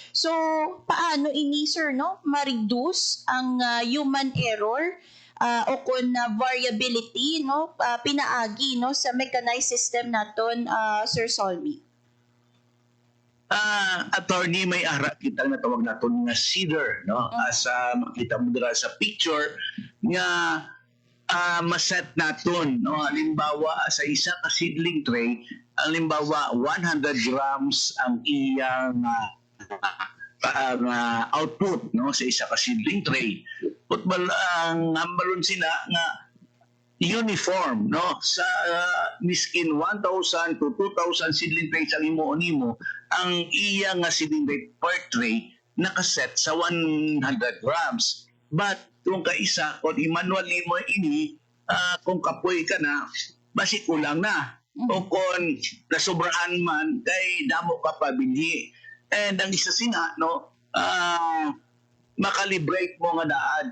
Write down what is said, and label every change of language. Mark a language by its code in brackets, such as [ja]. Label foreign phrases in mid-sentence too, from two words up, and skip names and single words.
[hil] So paano ini, sir, no, ma-reduce ang [en] human error [hil] o kung variability, no, pinaagi, no, sa mechanized system naton, Sir Solmi? Attorney, may ara kita na tawag naton nga [en] seeder, [hil] no, as makita mo dira sa picture nga maset naton, no, halimbawa sa isa ka [en] seedling tray, [hil] halimbawa 100 grams ang iyang output, no, sa isa ka [en] seedling tray. [hil] Ang balon sila nga uniform, no, sa miskin 1,000 to 2,000 [en] seedling trays [hil] ang imo ang iyang [en] seedling tray per tray [hil] nakaset sa 100 grams. But kung kaisa, kung i-manually mo ini, kung kapoy ka na, basi kulang na. O kung nasobrahan man, kay damo ka pa binhi. And ang isa sina, no, makalibrate mo nga daan.